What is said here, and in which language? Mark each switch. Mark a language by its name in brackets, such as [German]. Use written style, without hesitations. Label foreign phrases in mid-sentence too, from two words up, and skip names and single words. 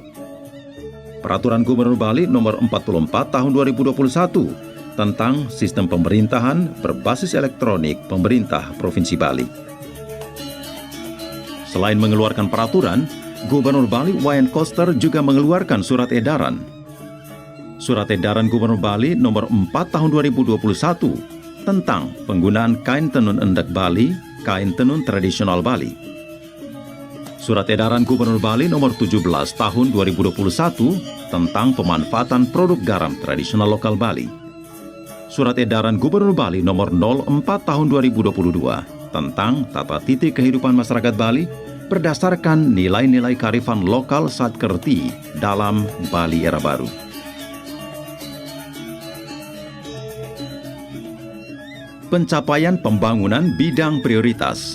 [Indonesian] Peraturan Gubernur Bali Nomor 44 Tahun 2021 tentang sistem pemerintahan berbasis elektronik pemerintah Provinsi Bali. Selain mengeluarkan peraturan, Gubernur Bali Wayan Koster juga mengeluarkan surat edaran. Surat edaran Gubernur Bali Nomor 4 Tahun 2021 tentang penggunaan kain tenun endek Bali, kain tenun tradisional Bali. Surat edaran Gubernur Bali Nomor 17 Tahun 2021 tentang pemanfaatan produk garam tradisional lokal Bali. Surat edaran Gubernur Bali Nomor 04 Tahun 2022 tentang tata titi kehidupan masyarakat Bali berdasarkan nilai-nilai kearifan lokal Satkerti dalam Bali Era Baru. Pencapaian pembangunan bidang prioritas.